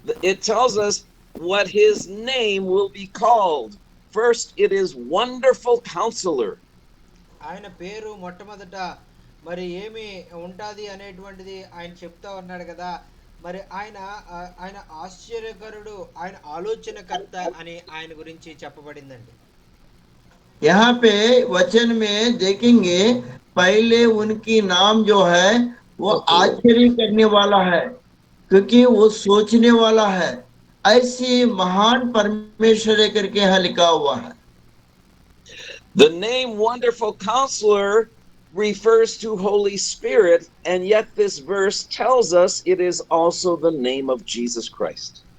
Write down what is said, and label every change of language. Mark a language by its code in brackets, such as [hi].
[en] It tells us what his name will be called. First, it is Wonderful Counselor. [te] ఆయన పేరు మొట్టమొదట మరి ఏమి ఉంటది అనేటువంటిది ఆయన చెప్తా ఉన్నాడు కదా. మరి ఆయన ఆశ్చర్యకరుడు, ఆయన ఆలోచనకర్త అని ఆయన గురించి చెప్పబడిందండి. [hi] यहाँ पे वचन में देखेंगे पहले उनकी नाम जो है वो आश्चर्य करने वाला है, क्योंकि वो सोचने वाला है। ऐसी महान परमेश्वर करके यहाँ लिखा हुआ है। [en] The name Wonderful Counselor refers to Holy Spirit, and yet this verse tells us it is also the name of Jesus Christ.